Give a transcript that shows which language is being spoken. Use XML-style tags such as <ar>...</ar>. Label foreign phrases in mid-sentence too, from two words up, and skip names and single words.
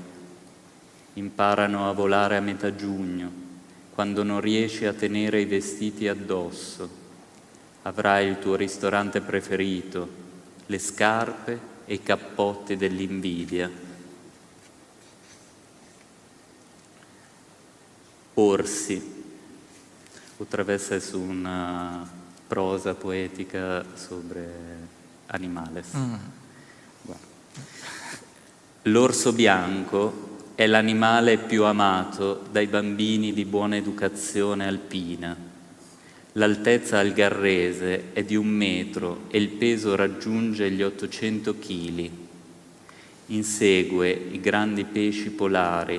<it>Imparano a volare a metà giugno, quando non riesci a tenere i vestiti addosso. Avrai il tuo ristorante preferito, le scarpe e i cappotti dell'invidia. Orsi.</it> <es>Otra vez es una prosa poética sobre animales. Bueno.</es> <it>L'orso bianco è l'animale più amato dai bambini di buona educazione alpina. L'altezza algarrese è di 1 metro e il peso raggiunge gli 800 kg. Insegue i grandi pesci polari.</it>